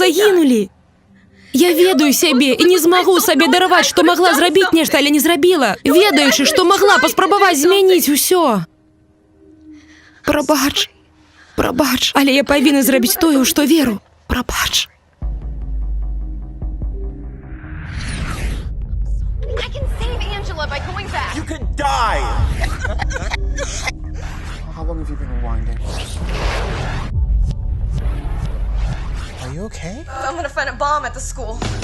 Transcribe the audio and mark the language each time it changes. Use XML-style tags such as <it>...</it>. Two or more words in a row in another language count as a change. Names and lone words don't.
<be>Яны ўжо загінулі. Я ведаю сябе і не змагу сабе дараваць, што магла зрабіць нешта, але не зрабіла. Ведаючы, што магла паспрабаваць змяніць усё. Прабач. Прабач. Але я павінна зрабіць тое, у што веру. Прабач.</be> <en>I can save Angela by going back. You could die! How long have you been rewinding? Are you okay? I'm gonna find a bomb at the school.</en>